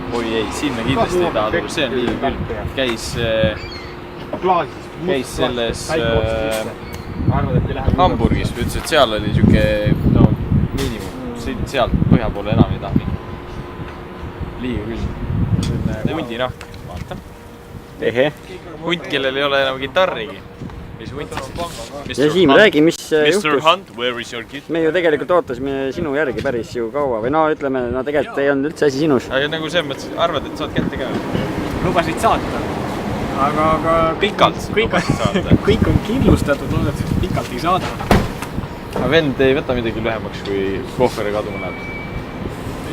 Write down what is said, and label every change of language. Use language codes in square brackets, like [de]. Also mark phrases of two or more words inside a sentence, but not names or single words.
[et] Oi ei, sinna kindlasti ei taha tulla, see on nii küll. Käis selles Hamburgis, ütles, et seal oli siuke miinimum, sealt põhja poole enam ei taha mingi. Liiga küll. Hundinahk, vaata. Hunt, kellel ei ole enam gitarrigi. Mis hunt siis? Ja Siim, räägi, mis juhtus? [en] Mr. Hunt, where is your kid? [et] Me ju tegelikult ootasime sinu järgi päris ju kaua. Või no ütleme, tegelikult ei olnud üldse asi sinus. Aga nagu see mõttes, arvad, et saad kätte ka? Lubasid saata. Aga pikalt lubasid saata. Kõik on kindlustatud, loodet pikalt ei saada. Aga vend ei võta midagi lühemaks, kui kohveri kaduma läheb.